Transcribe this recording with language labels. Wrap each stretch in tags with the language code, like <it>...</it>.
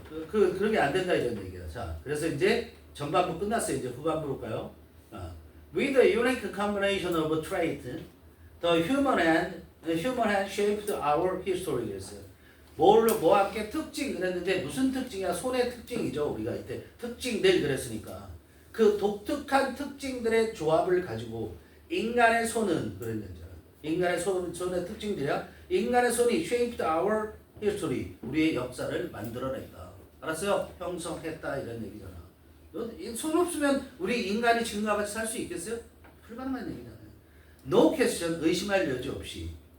<ko>그런 게 안 된다 이런 얘기야. 자, 그래서 이제 전반부 끝났어요. 이제 후반부로 가요.</ko> <en>With a unique combination of traits, the human hand shaped our history.</en> <ko>그랬어요. 뭐 함께 특징 그랬는데 무슨 특징이야? 손의 특징이죠. 우리가 이때 특징들 그랬으니까 그 독특한 특징들의 조합을 가지고 인간의 손은 그랬는지 인간의 손의 특징들이야. 인간의 손이</ko> <en>shaped our history.</en> <ko>우리의 역사를 만들어냈다. 알았어요? 형성했다 이런 얘기잖아. 손 없으면 우리 인간이 지금과 같이 살 수 있겠어요? 불가능한 얘기잖아요.</ko> <en>No question,</en> <ko>의심할 여지 없이.</ko>